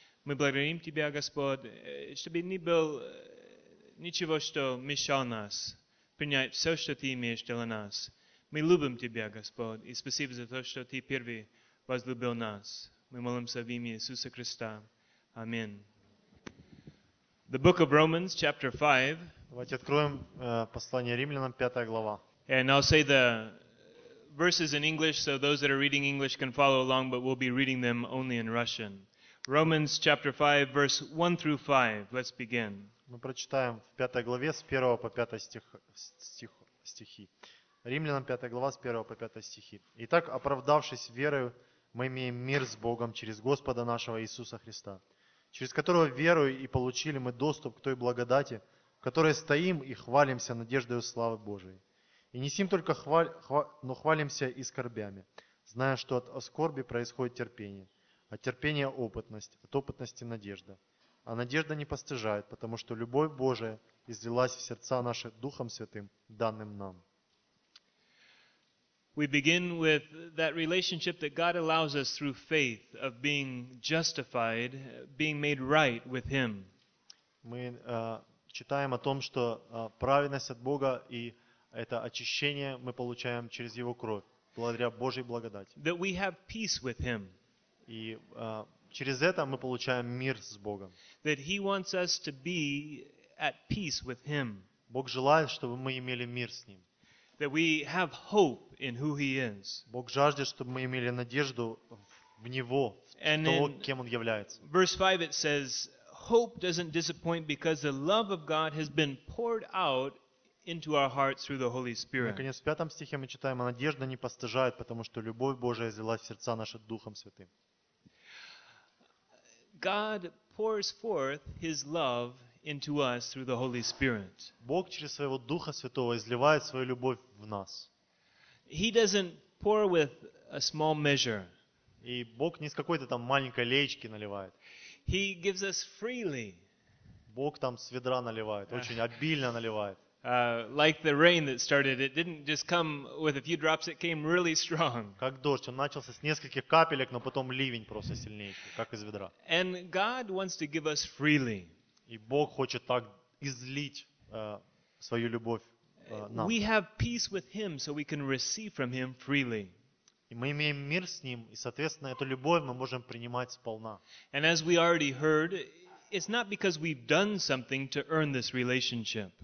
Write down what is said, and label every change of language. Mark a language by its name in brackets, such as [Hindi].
[Russian] Мы благодарим Тебя, Господь, чтобы не было ничего, что мешало нас принять все, что Ты имеешь для нас. Мы любим Тебя, Господь, и спасибо за то, что Ты первый возлюбил нас. Мы молимся в имя Иисуса Христа. Аминь. [English] The book of Romans, chapter 5. [Russian] Давайте откроем послание Римлянам, 5 глава. [English] And I'll say the verses in English, so those that are reading English can follow along, but we'll be reading them only in Russian. Romans, chapter 5, verse 1 through 5. Let's begin. [Russian] Мы прочитаем в 5 главе с 1 по 5 стихи. Римлянам, 5 глава, с 1 по 5 стихи. Итак, оправдавшись верою, мы имеем мир с Богом через Господа нашего Иисуса Христа, через которого верою и получили мы доступ к той благодати, в которой стоим и хвалимся надеждою славы Божией. И не сим только но хвалимся и скорбями, зная, что от скорби происходит терпение, от терпения – опытность, от опытности – надежда. А надежда не постыжает, потому что любовь Божия излилась в сердца наши Духом Святым, данным нам. [English] We begin with that relationship that God allows us through faith of being justified, being made right with Him. [Russian] Мы читаем о том, что праведность от Бога и это очищение мы получаем через Его кровь, благодаря Божьей благодати. [English] That we have peace with Him. [Russian] И через это мы получаем мир с Богом. [English] That He wants us to be at peace with Him. [Russian] Бог желает, чтобы мы имели мир с Ним. [English] That we have hope in who He is. [Russian] Бог жаждет, чтобы мы имели надежду в Него, в того, кем Он является. [English] Verse 5 it says, hope doesn't disappoint because the love of God has been poured out into our hearts through the Holy Spirit. [Russian] Наконец, в 5 стихе мы читаем, а надежда не постыжает, потому что любовь Божия излилась в сердца наши Духом Святым. [English] God pours forth His love into us through the Holy Spirit. [Russian] Бог через своего Духа Святого изливает свою любовь в нас. [English] He doesn't pour with a small measure. [Russian] И Бог не с какой-то там маленькой леечки наливает. [English] He gives us freely. [Russian] Бог там с ведра наливает, очень обильно наливает. [English] Like the rain that started, it didn't just come with a few drops, it came really strong. [Russian] Как дождь, он начался с нескольких капелек, но потом ливень просто сильнее, как из ведра. [English] And God wants to give us freely. [Russian] И Бог хочет так излить свою любовь нам. И мы имеем мир с Ним, и, соответственно, эту любовь мы можем принимать сполна. [English] And as we already heard, it's not because we've done something to earn this relationship.